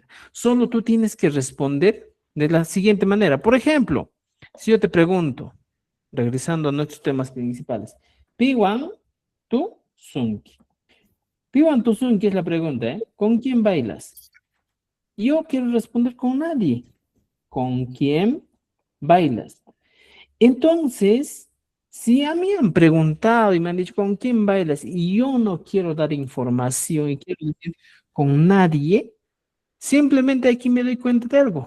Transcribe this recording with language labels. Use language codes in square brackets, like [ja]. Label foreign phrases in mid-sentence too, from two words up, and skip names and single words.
[es] Solo tú tienes que responder de la siguiente manera. Por ejemplo, si yo te pregunto, regresando a nuestros temas principales, [qu] Piwan tu sunki. Piwan tu sunki [es] es la pregunta, ¿eh? ¿Con quién bailas? Yo quiero responder con nadie. ¿Con quién bailas? Entonces, si a mí han preguntado y me han dicho con quién bailas y yo no quiero dar información y quiero decir con nadie, simplemente aquí me doy cuenta de algo.